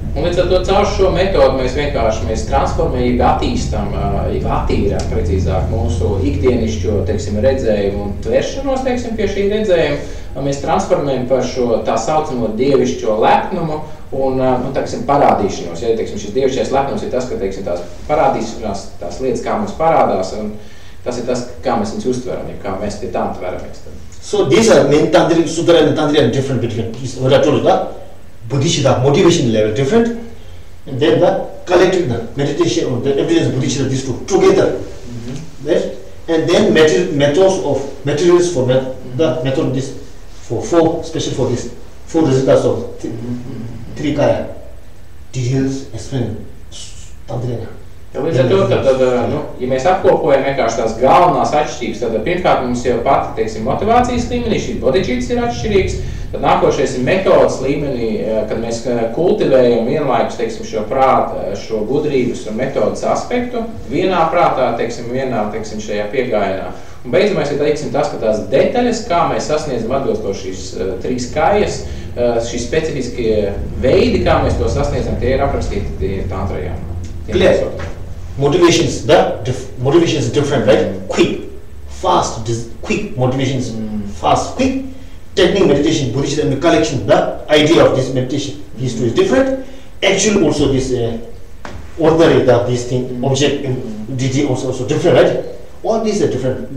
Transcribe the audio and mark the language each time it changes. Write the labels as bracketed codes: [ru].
[lv] Un līdz ar to caur šo metodu mēs vienkārši transformējam, attīstam, attīrām precīzāk mūsu ikdienišķo, teiksim, redzējumu un tvēršanos, teiksim, pie šī redzējuma. Mēs transformējam par šo tā saucamo dievišķo lepnumu un, teiksim, parādīšanos. Ja, teiksim, šis dievišķais lepnums ir tas, ka, teiksim, tās parādīšanās, tās lietas, kā mums parādās, un tas ir tas, kā mēs viņus uztveram, ja kā mēs pie tām tveramies. [en] So these are main tantric, sutra and tantric are different between, what I told you, Bodhicitta motivation level different, and then the collective meditation or the evidence Bodhicitta, these two together, right? And then materials for the method this for four, especially for this 4 results of three kaya details explain tantrina. [lv] Ja līdz ar to, tad, ja mēs apkopojam vienkārši tās galvenās atšķirības, tad pirmkārt mums jau pati, teiksim, motivācijas līmenī, šī bodhicitas ir atšķirīgs, tad nākošais ir metodas līmenī, kad mēs kultivējam vienlaikus, teiksim, šo prāta, šo gudrības un metodas aspektu vienā prātā, teiksim, šajā piegājienā. Un beidzamais ir, teiksim, tas, ka tās detaļas, kā mēs sasniedzam atbilstoši šīs 3 kājas, šīs specifiskie veidi, kā mēs to sasniedzam, tie ir aprakstīti tantrajā. [en] Clear. Motivation is different, right? Quick, fast, quick motivations, fast, quick. Technique meditation, Buddhist and the collection, the idea of this meditation, these two is different. Actually, also this ordinary, this thing, object and DG also different, right? All these are different.